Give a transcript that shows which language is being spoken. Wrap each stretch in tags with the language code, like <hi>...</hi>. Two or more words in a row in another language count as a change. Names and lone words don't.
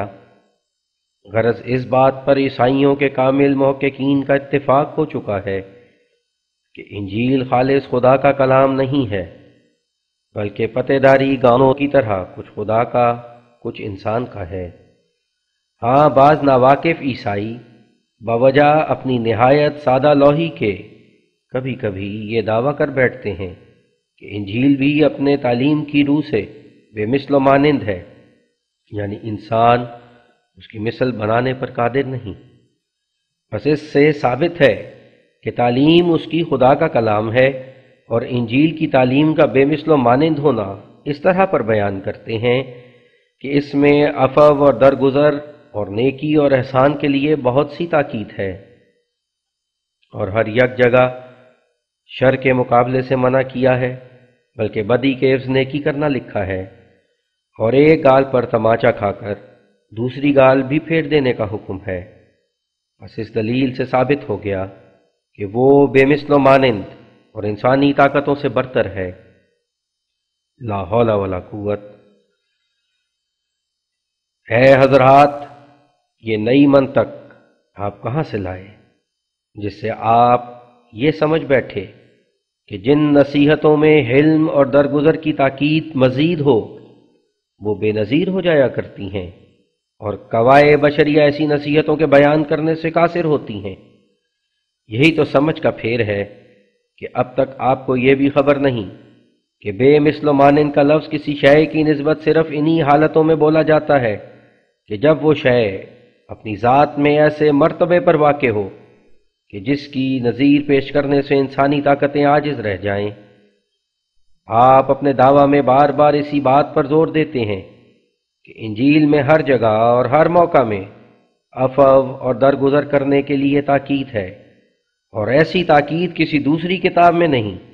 <ur>غرض اس بات پر عیسائیوں کے کامل محققین کا اتفاق ہو چکا ہے کہ انجیل خالص خدا کا کلام نہیں ہے، بلکہ پتہ داری گانوں کی طرح کچھ خدا کا کچھ انسان کا ہے۔ ہاں، بعض ناواقف عیسائی بوجہ اپنی نہایت سادہ لوحی کے کبھی کبھی یہ دعویٰ کر بیٹھتے ہیں کہ انجیل بھی اپنے تعلیم کی روح سے بے مثل و مانند ہے، یعنی انسان اس کی مثل بنانے پر قادر نہیں۔ بس اس سے ثابت ہے کہ تعلیم اس کی خدا کا کلام ہے، اور انجیل کی تعلیم کا بے مثل و مانند ہونا اس طرح پر بیان کرتے ہیں کہ اس میں عفو اور درگزر اور نیکی اور احسان کے لیے بہت سی تاکید ہے، اور ہر یک جگہ شر کے مقابلے سے منع کیا ہے، بلکہ بدی کے عوض نیکی کرنا لکھا ہے، اور ایک گال پر تماچا کھا کر دوسری گال بھی پھیر دینے کا حکم ہے۔ بس اس دلیل سے ثابت ہو گیا کہ وہ بے مثل و مانند اور انسانی طاقتوں سے برتر ہے۔</ur> <ar>لا حول ولا قوت۔</ar> <ur>اے حضرات، یہ نئی منطق آپ کہاں سے لائے جس سے آپ یہ سمجھ بیٹھے کہ جن نصیحتوں میں حلم اور درگزر کی تاکید مزید ہو وہ بے نظیر ہو جایا کرتی ہیں، اور قواعد بشریہ ایسی نصیحتوں کے بیان کرنے سے قاصر ہوتی ہیں؟ یہی تو سمجھ کا پھیر ہے کہ اب تک آپ کو یہ بھی خبر نہیں کہ بے مثل و مانند کا لفظ کسی شے کی نسبت صرف انہی حالتوں میں بولا جاتا ہے کہ جب وہ شے اپنی ذات میں ایسے مرتبے پر واقع ہو کہ جس کی نظیر پیش کرنے سے انسانی طاقتیں عاجز رہ جائیں۔ آپ اپنے دعویٰ میں بار بار اسی بات پر زور دیتے ہیں کہ انجیل میں ہر جگہ اور ہر موقع میں عفو اور درگزر کرنے کے لیے تاکید ہے، اور ایسی تاکید کسی دوسری کتاب میں نہیں۔</ur>